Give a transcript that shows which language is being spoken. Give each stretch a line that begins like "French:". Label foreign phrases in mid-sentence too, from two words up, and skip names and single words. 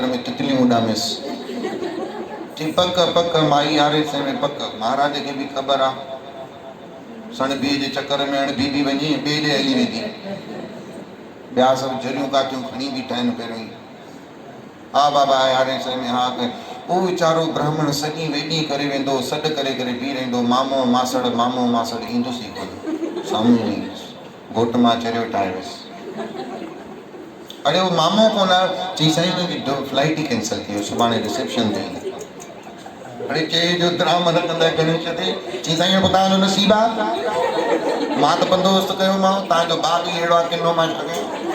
Sindhi: में तितलियूं उॾामेसि चई पक पक माई यारे से में पक महाराज खे बि ख़बर आहे सन बीह जे चकर में हाणे बीबी वञी ॿिए ॾे हली वेंदी ॿिया सभु जरियूं काठियूं खणी बीठा आहिनि पहिरियों ई हा बाबा यारे से में हा उहो वीचारो ब्राह्मण सॼी वेॾी करे वेंदो सॾु करे करे बीह रहंदो मामो मासड़ ईंदुसि ई कोन साम्हूं ई घोट मां चरियो ठाहे वियुसि अड़े उहो मामो कोन आहे चई साईं तुंहिंजी फ्लाइट ई कैंसिल थी वियो सुभाणे रिसेप्शन ते अड़े चए जो ड्राम रखंदा गणेश ते चई साईं पोइ तव्हांजो नसीबु आहे मां त बंदोबस्तु कयोमांव तव्हांजो भाउ बि अहिड़ो आहे किनो मां छा कयां